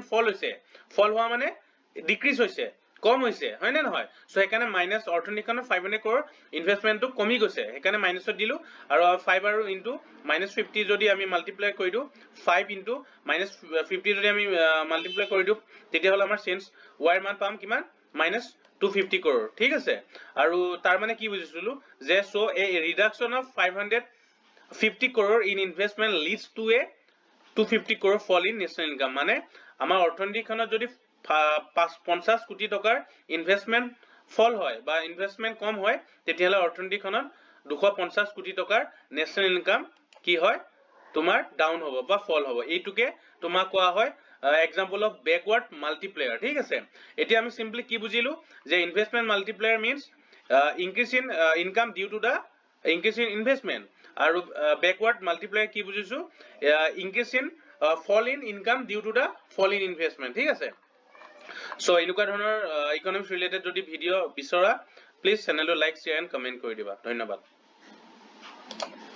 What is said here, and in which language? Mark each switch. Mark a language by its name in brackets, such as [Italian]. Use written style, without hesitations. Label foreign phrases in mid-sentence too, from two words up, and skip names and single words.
[Assamese] ফল হৈছে ফল হোৱা মানে ডিক্ৰিজ হৈছে কম হৈছে হয় না নহয় সো একানে মাইনাস অৰ্থনীতিখনৰ 500 crore ইনভেষ্টমেন্টটো কমি গৈছে একানে মাইনাসত দিলো আৰু 5 আৰু ইনটু -50 যদি আমি মাল্টিপ্লাই কৰি দিও 5 ইনটু -50 যদি আমি মাল্টিপ্লাই কৰি দিও তেতিয়া হল আমাৰ চেঞ্জ y ৰ মান পাম কিমান -250 crore ঠিক আছে আৰু তাৰ মানে কি বুজিছিলো যে [English] so a reduction of 550 crore in investment leads to a 250 crore fall in national income [Assamese] মানে আমাৰ অৰ্থনীতিখনত যদি 50 কোটি টকাৰ ইনভেষ্টমেন্ট ফল হয় বা ইনভেষ্টমেন্ট কম হয় তেতিয়া হলে অৰ্থনীতিখনত 250 কোটি টকাৰ [English] national income [Assamese] কি হয় তোমাৰ ডাউন হ'ব বা ফল হ'ব এইটোকে তোমাক কোৱা হয় [English] example of backward multiplier [Assamese] ঠিক আছে এতিয়া আমি সিম্পলি কি বুজিলো যে [English] investment multiplier means increase in income due to the increase in investment [Assamese] আৰু [English] backward multiplier [Assamese] কি বুজিছো [English] increase in fall in income due to the fall in investment [Assamese] ঠিক আছে সো এনেকুৱা ধৰণৰ [English] economics related [Assamese] যদি ভিডিও বিচৰা প্লিজ চেনেলটো [English] like share and comment [Assamese] কৰি দিবা ধন্যবাদ